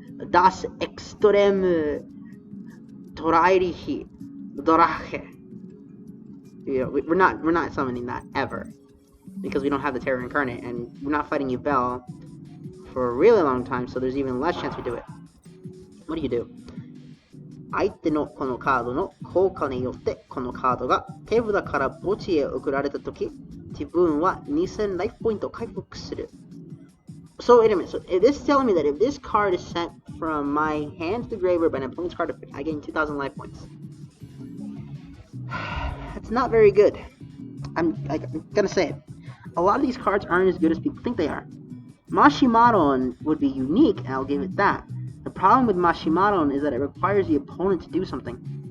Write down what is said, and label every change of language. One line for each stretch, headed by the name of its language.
English: Das Extreme Torairihi Dorache. You know, we're not summoning that ever, because we don't have the Terror Incarnate, and we're not fighting Yubel for a really long time, so there's even less chance we do it. What do?
Japanese: 相手のこのカードの効果によってこのカードが手札から墓地へ送られたとき、自分は2000ライフポイント回復する。
English: So wait a minute. So this is telling me that if this card is sent from my hand to the graveyard by an opponent's card effect, I gain 2,000 life points. That's not very good. I'm gonna say it. A lot of these cards aren't as good as people think they are. Mashimaron would be unique, and I'll give it that. The problem with Mashimaron is that it requires the opponent to do something.